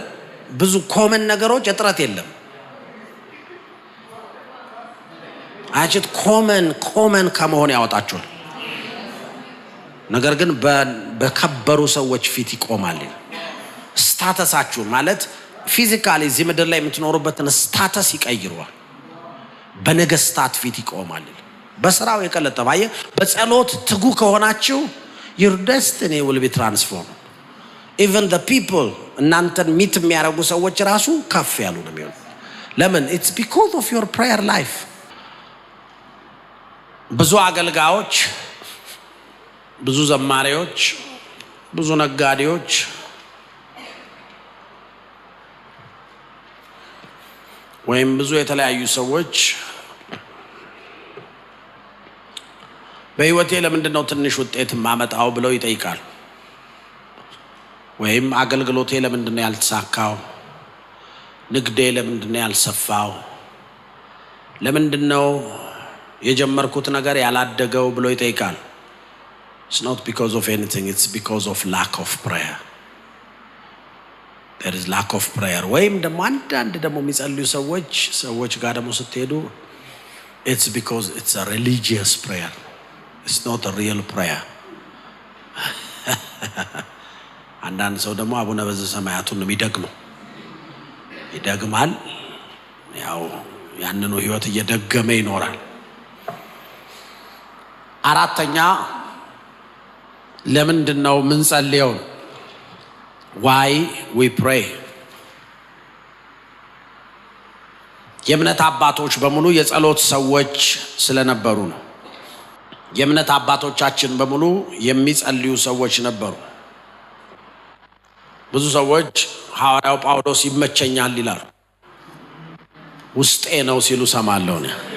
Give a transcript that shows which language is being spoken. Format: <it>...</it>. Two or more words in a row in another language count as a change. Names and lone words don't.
<am>ብዙ ኮመን ነገሮች እጥረት የለም። አጭት ኮመን ከመሆን ያወጣቸዋል። ነገር ግን በከበሩ ሰዎች ፊት ይቆማል። ስታተሳችሁን ማለት ፊዚካሊ እዚህ ምድር ላይ የምትኖሩበትን ስታተስ ይቀይረዋል። በነገስታት ፊት ይቆማል። በስራው የቀለጠፈ በጸሎት ትጉ ከሆናችሁ</am> <en>your destiny will be transformed. Even the people</en> <am>እናንተን ሚት የሚያደርጉ ሰዎች ራሱ ከፍ ያሉ ነው የሚሆኑ። ለምን?</am> <en>it's because of your prayer life።</en> <am>ብዙ አገልጋዮች፣ ብዙ ዘማሪዎች፣ ብዙ ነጋዴዎች ወይም ብዙ የተለያዩ ሰዎች በህይወቴ ለምንድን ነው ትንሽ ውጤት ማመጣው ብለው ይጠይቃል። ወይም አገልግሎቴ ለምንድን ነው ያልተሳካው? ንግዴ ለምንድን ነው ያልሰፋው? ለምንድን ነው የጀመርኩት ነገር ያላደገው ብሎ ይጠይቃል።</am> <en>It's not because of anything, it's because of lack of prayer. There is lack of prayer.</en> <am>ወይም ደግሞ አንዳንድ ደግሞ የሚጸልዩ ሰዎች ጋር ደግሞ ስትሄዱ</am> <en>it's because it's a religious prayer. It's not a real prayer.</en> <am>አንዳንድ ሰው ደግሞ አቡነ በዘሰማያቱን የሚደግመው ይደግማል። ያው ያንኑ ህይወት እየደገመ ይኖራል። አራተኛ ለምንድነው ምንጸልየው?</am> <en>Why we pray?</en> <am>የእምነት አባቶች በሙሉ የጸሎት ሰዎች ስለነበሩ ነው። የእምነት አባቶቻችን በሙሉ የሚጸልዩ ሰዎች ነበሩ። ብዙ ሰዎች ሐዋርያው ጳውሎስ ይመቸኛል ይላል፣ ውስጤ ነው ሲሉ ሰማለሁ ነው።</am>